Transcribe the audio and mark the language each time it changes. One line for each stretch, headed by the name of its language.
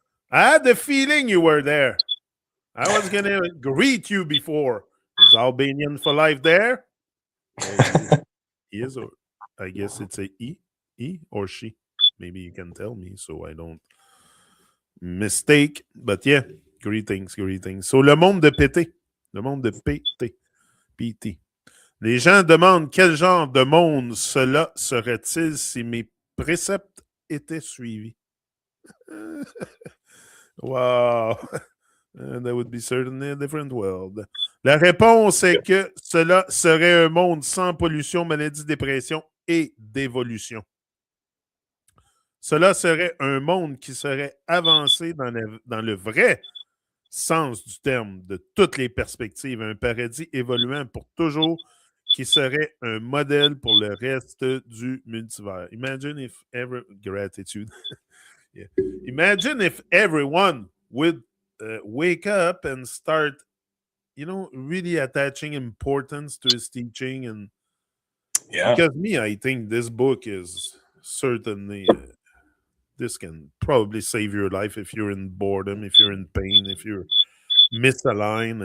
English: I had the feeling you were there. I was going to greet you before. Is Albanian for life there? There he is. He is, or I guess it's a he or she. Maybe you can tell me so I don't mistake. But yeah, greetings, greetings.
French: So le monde de PT, le monde de PT, PT. Les gens demandent quel genre de monde cela serait-il si mes préceptes étaient suivis.
English: Wow. That would be certainly a different world.
French: La réponse est que cela serait un monde sans pollution, maladie, dépression et d'évolution. Cela serait un monde qui serait avancé dans le vrai sens du terme, de toutes les perspectives, un paradis évoluant pour toujours, qui serait un modèle pour le reste du multivers.
English: Imagine if ever gratitude. Yeah. Imagine if everyone would wake up and start, really attaching importance to his teaching, and Yeah. because me, I think this book is certainly this can probably save your life if you're in boredom, if you're in pain, if you're misaligned.